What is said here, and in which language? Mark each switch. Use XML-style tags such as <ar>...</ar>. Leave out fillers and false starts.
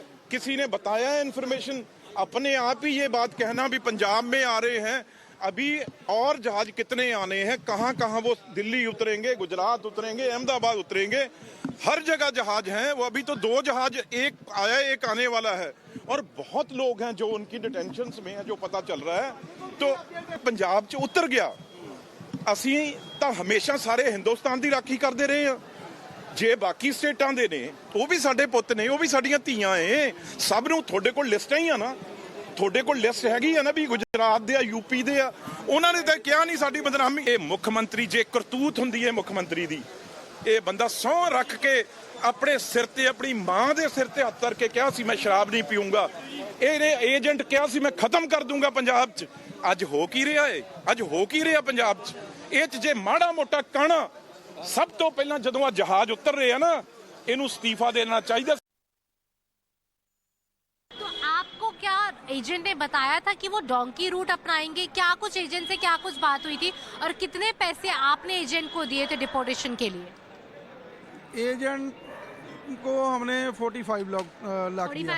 <hi>किसी ने बताया है इन्फॉर्मेशन? अपने आप ही ये बात कहना भी पंजाब में आ रहे हैं, अभी और जहाज कितने आने हैं, कहां वो दिल्ली उतरेंगे, गुजरात उतरेंगे, अहमदाबाद उतरेंगे, हर जगह जहाज हैं। वो अभी तो 2 जहाज, एक आया एक आने वाला है, और बहुत लोग हैं जो उनकी डिटेंशन में है, जो पता चल रहा है। तो पंजाब च उतर गया,</hi> <pa>ਅਸੀਂ ਤਾਂ ਹਮੇਸ਼ਾ ਸਾਰੇ ਹਿੰਦੁਸਤਾਨ ਦੀ ਰਾਖੀ ਕਰਦੇ ਰਹੇ ਆ। ਜੇ ਬਾਕੀ ਸਟੇਟਾਂ ਦੇ ਨੇ ਉਹ ਵੀ ਸਾਡੇ ਪੁੱਤ ਨੇ, ਉਹ ਵੀ ਸਾਡੀਆਂ ਧੀਆਂ ਏ। ਸਭ ਨੂੰ ਤੁਹਾਡੇ ਕੋਲ ਲਿਸਟਾਂ ਹੀ ਆ ਨਾ, ਤੁਹਾਡੇ ਕੋਲ ਲਿਸਟ ਹੈਗੀ ਆ ਨਾ ਵੀ ਗੁਜਰਾਤ ਦੇ ਆ, ਯੂਪੀ ਦੇ ਆ। ਉਹਨਾਂ ਨੇ ਤਾਂ ਕਿਹਾ ਨਹੀਂ ਸਾਡੀ ਬਦਨਾਮੀ। ਇਹ ਮੁੱਖ ਮੰਤਰੀ ਜੇ ਕਰਤੂਤ ਹੁੰਦੀ ਹੈ ਮੁੱਖ ਮੰਤਰੀ ਦੀ, ਇਹ ਬੰਦਾ ਸਹੁੰ ਰੱਖ ਕੇ ਆਪਣੇ ਸਿਰ ਤੇ, ਆਪਣੀ ਮਾਂ ਦੇ ਸਿਰ ਤੇ ਹੱਥ ਧਰ ਕੇ ਕਿਹਾ ਸੀ ਮੈਂ ਸ਼ਰਾਬ ਨਹੀਂ ਪੀਊਂਗਾ। ਇਹਨੇ ਏਜੰਟ ਕਿਹਾ ਸੀ ਮੈਂ ਖਤਮ ਕਰ ਦੂੰਗਾ ਪੰਜਾਬ 'ਚ। ਅੱਜ ਹੋ ਕੀ ਰਿਹਾ ਏ? ਅੱਜ ਹੋ ਕੀ ਰਿਹਾ ਪੰਜਾਬ 'ਚ? ਇਹ 'ਚ ਜੇ ਮਾੜਾ ਮੋਟਾ ਕਣਾ ਸਭ ਤੋਂ ਪਹਿਲਾਂ ਜਦੋਂ ਆ ਜਹਾਜ਼ ਉਤਰ ਰਹੇ ਆ ਨਾ, ਇਹਨੂੰ ਅਸਤੀਫਾ ਦੇਣਾ ਚਾਹੀਦਾ।</pa> <hi>तो आपको क्या एजेंट ने बताया था कि वो डोंकी रूट अपनाएंगे? क्या कुछ एजेंट से क्या कुछ बात हुई थी और कितने पैसे आपने एजेंट को दिए थे डिपोर्टेशन के लिए? एजेंट को हमने 45 लाख</hi>